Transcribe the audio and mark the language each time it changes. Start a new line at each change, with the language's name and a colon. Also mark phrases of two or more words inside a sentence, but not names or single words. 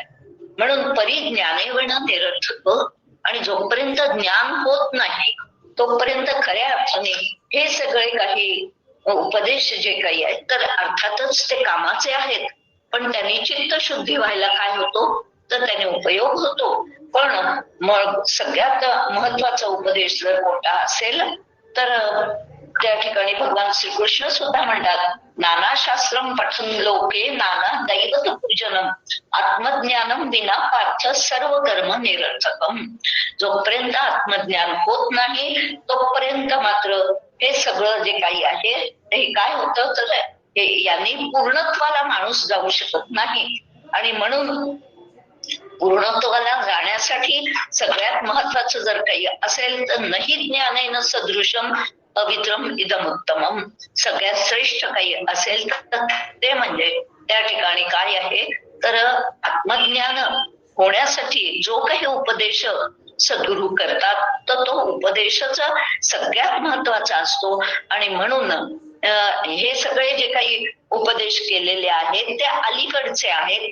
Marathi: म्हणून परिज्ञाने विण निरर्थक. आणि जोपर्यंत ज्ञान होत नाही तोपर्यंत खऱ्या अर्थाने हे सगळे काही उपदेश जे काही आहेत तर अर्थातच ते कामाचे आहेत. पण त्यांनी चित्त शुद्धी व्हायला काय होतो तर त्याने उपयोग होतो. पण मग सगळ्यात महत्वाचा उपदेश जर कोणता असेल तर त्या ठिकाणी भगवान श्रीकृष्ण सुद्धा म्हणतात,
Sanskrit: नाना शास्त्रम पठन लोके नाना दैवत पूजनम आत्मज्ञानम विना पार्थ सर्व कर्म निरर्थकम.
Marathi: जोपर्यंत आत्मज्ञान होत नाही तोपर्यंत मात्र हे सगळं जे काही आहे ते काय होतं तर यांनी पूर्णत्वाला माणूस जाऊ शकत नाही. आणि म्हणून पूर्णत्वाला जाण्यासाठी सगळ्यात महत्वाचं जर काही असेल तर
Sanskrit: नहि ज्ञानेन सदृशम पवित्रम इदम उत्तमम.
Marathi: सगळ्यात श्रेष्ठ काही असेल तर ते म्हणजे त्या ठिकाणी काय आहे तर आत्मज्ञान होण्यासाठी जो काही उपदेश सद्गुरु करतात तर तो उपदेशच सगळ्यात महत्वाचा असतो. आणि म्हणून हे सगळे जे काही उपदेश केलेले आहेत ते अलीकडचे आहेत.